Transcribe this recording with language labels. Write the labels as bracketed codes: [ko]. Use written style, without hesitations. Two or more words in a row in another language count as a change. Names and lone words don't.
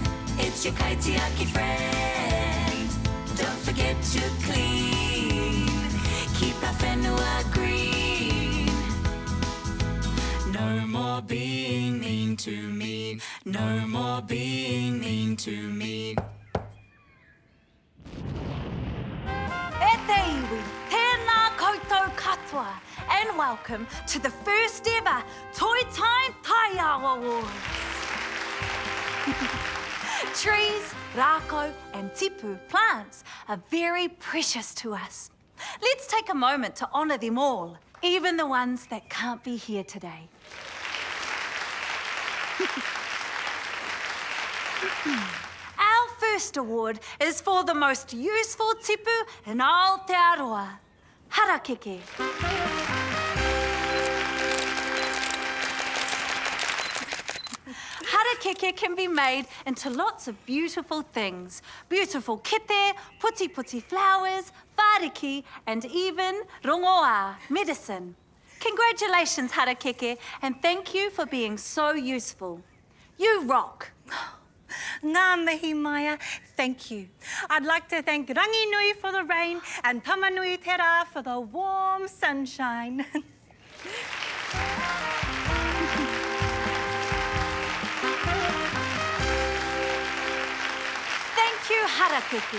[en] It's your kaitiaki friend. Don't forget to clean. Keep our whenua green. No more being mean to me. No more being mean to me. [mi] E te iwi, tēnā koutou katoa, [en] and welcome to the first ever Toy Time Taiao Awards. Trees, rako and tipu plants are very precious to us. Let's take a moment to honour them all, even the ones that can't be here today. Our first award is for the most useful tipu in Aotearoa, harakeke. Harakeke can be made into lots of beautiful things. Beautiful kete, puti flowers, whāriki, and even rongoā, medicine. Congratulations, harakeke, and thank you for being so useful. You rock. [mi] Ngā mihi, [en] Maya. Thank you. I'd like to thank Ranginui for the rain and Tamanui Te Rā for the warm sunshine. Thank you, harakeke.